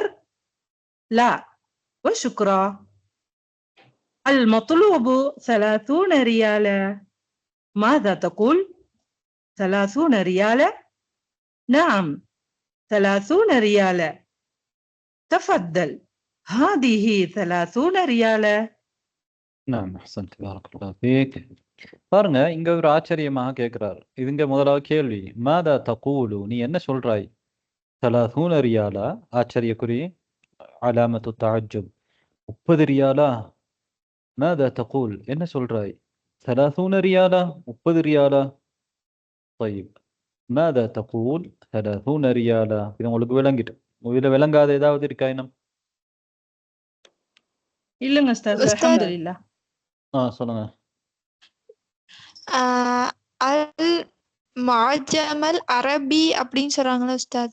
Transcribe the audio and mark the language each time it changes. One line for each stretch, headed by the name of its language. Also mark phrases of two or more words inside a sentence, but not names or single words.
Arabic: لا وشكرا. المطلوب 30 ريالا. ماذا تقول؟ 30 ريالا؟ نعم 30 ريالا. تفضل هذه 30 ريالا. نعم أحسنت بارك الله فيك.
Tamil: பாருங்க, இங்க ஒரு ஆச்சரியமாக கேட்கிறார். இதுங்க முதலாவது கேள்வி,
Arabic: ماذا تقول,
Tamil: நீ என்ன சொல்றாய்?
Arabic: 30 ரியாலா, ஆச்சரியக்குறி, علامة التعجب. 30 ரியாலா. ماذا تقول,
Tamil: என்ன சொல்றாய்?
Arabic: 30 ريالا، 30 ريالا. طيب ماذا تقول 30 ரியாலா?
Tamil: இது உங்களுக்கு விளங்கிட்டு. இதுல விளங்காத ஏதாவது இருக்கா இன்னும்? இல்லங்க உஸ்தாத், அல்ஹம்துலில்லாஹ். சொல்லுங்க.
Arabic: المعجم العربي
Tamil: அப்படின்னு சொல்றாங்களா உஸ்தாத்?